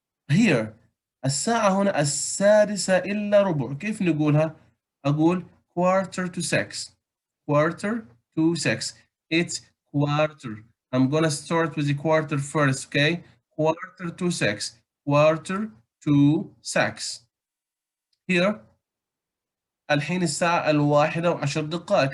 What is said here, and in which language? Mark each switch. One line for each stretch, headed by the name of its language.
English: Here
Arabic: الساعة هنا 6:45. كيف نقولها؟ أقول
English: quarter to 6. Quarter to 6. It's quarter. I'm gonna start with the quarter first, okay? Quarter to 6. Quarter to 6. Here
Arabic: الحين الساعة 1:10.